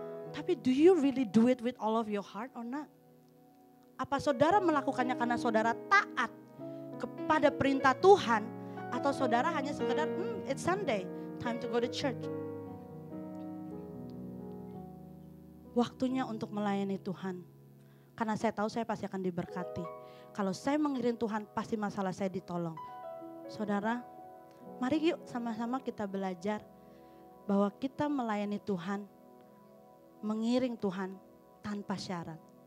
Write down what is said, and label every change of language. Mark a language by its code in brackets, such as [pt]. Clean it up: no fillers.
[id] Tapi [en] do you really do it with all of your heart or not? [id] Apa saudara melakukannya karena saudara taat kepada perintah Tuhan. Atau saudara hanya sekedar [en] it's Sunday, time to go to church. [id] Waktunya untuk melayani Tuhan. Karena saya tahu saya pasti akan diberkati. Kalau saya mengiring Tuhan pasti masalah saya ditolong. Saudara, mari yuk sama-sama kita belajar bahwa kita melayani Tuhan, mengiring Tuhan tanpa syarat.